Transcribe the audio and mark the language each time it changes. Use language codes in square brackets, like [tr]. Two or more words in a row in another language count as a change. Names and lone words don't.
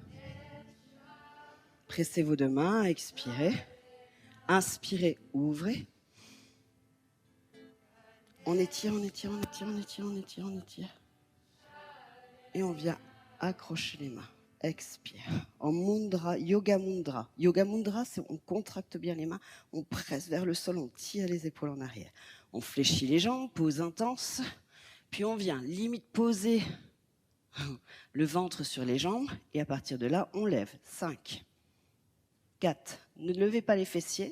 [fr] Pressez vos deux mains, expirez. Inspirez, ouvrez. On étire, on étire, on étire, on étire, on étire, on étire. Et on vient accrocher les mains. Expire. En mudra, yoga mudra. Yoga mudra, c'est on contracte bien les mains, on presse vers le sol, on tire les épaules en arrière. On fléchit les jambes, pose intense. Puis on vient limite poser le ventre sur les jambes. Et à partir de là, on lève. 5, 4. Ne levez pas les fessiers.